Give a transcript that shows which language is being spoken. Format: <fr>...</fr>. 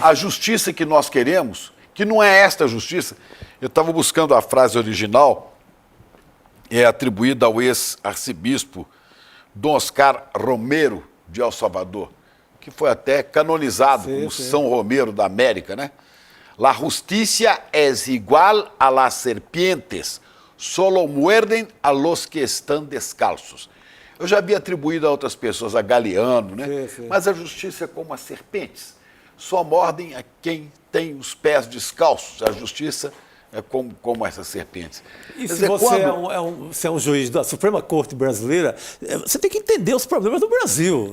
<pt>A justiça que nós queremos, que não é esta justiça. Eu estava buscando a frase original, atribuída ao ex-arcebispo Dom Oscar Romero de El Salvador, que foi até canonizado como São Romero da América, né?</pt> <es>La justicia es igual a las serpientes, solo muerden a los que están descalços.</es> <pt>Eu já havia atribuído a outras pessoas, a Galeano, né? Mas a justiça é como as serpentes, só mordem a quem tem os pés descalços. A justiça é como essas serpentes. E se você é um juiz da Suprema Corte Brasileira, você tem que entender os problemas do Brasil.</pt>